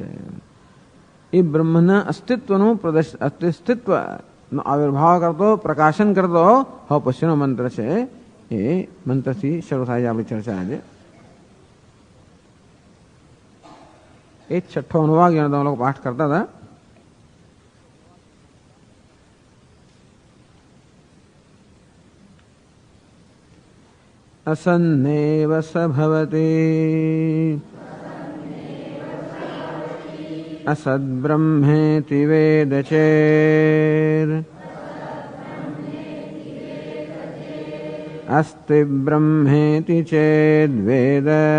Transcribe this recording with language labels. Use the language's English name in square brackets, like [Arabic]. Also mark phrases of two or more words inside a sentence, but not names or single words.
[Gujarati] એ બ્રહ્મના અસ્તિત્વનું અસ્તિત્વનો આવિર્ભાવ કરતો, પ્રકાશન કરતો હવે પછીનો મંત્ર છે. એ મંત્રથી શરૂ થાય છે આપણી ચર્ચા આજે. એ છઠ્ઠો અનુવાગ જેનો તમે લોકો પાઠ કરતા હતા. [Sanskrit] असन्नेव स भवति असद्ब्रह्मेति वेद चेत् अस्ति ब्रह्मेति चेद्वेद